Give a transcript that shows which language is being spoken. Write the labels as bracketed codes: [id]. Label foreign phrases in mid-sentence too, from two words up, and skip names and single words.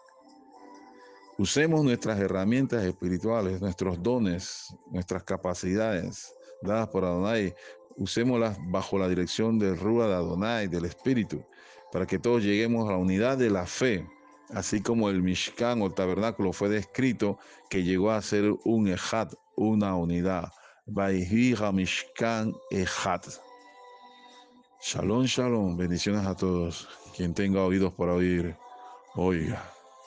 [es] Usemos nuestras herramientas espirituales, nuestros dones, nuestras capacidades dadas por Adonai, usémoslas bajo la dirección del Ruach de Adonai, del Espíritu, para que todos lleguemos a la unidad de la fe, así como el Mishkan o el tabernáculo fue descrito, que llegó a ser un Ejad, una unidad. [he] ויהי המשכן אחד. שלום, שלום, [es] bendiciones a todos. Quien tenga oídos para oír, oiga.